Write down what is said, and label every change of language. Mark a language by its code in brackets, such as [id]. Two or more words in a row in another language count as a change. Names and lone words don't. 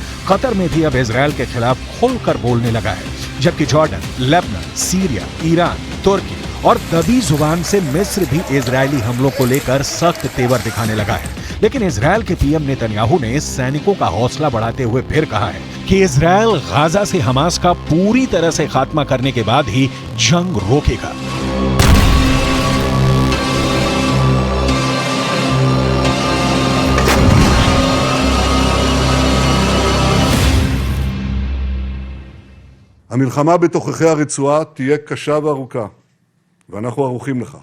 [hi] कतर में भी अब इजरायल के खिलाफ खुलकर बोलने लगा है, जबकि जॉर्डन, लेबनान, सीरिया, ईरान, तुर्की और दबी जुबान से मिस्र भी इजरायली हमलों को लेकर सख्त तेवर दिखाने लगा है। लेकिन इजरायल के पीएम नेतन्याहू ने सैनिकों का हौसला बढ़ाते हुए फिर कहा है कि इजरायल गाजा से हमास का पूरी तरह से खात्मा करने के बाद ही जंग रोकेगा। [he] המלחמה בתוככי הרצועה תהיה קשה וארוכה, ואנחנו ערוכים לכך.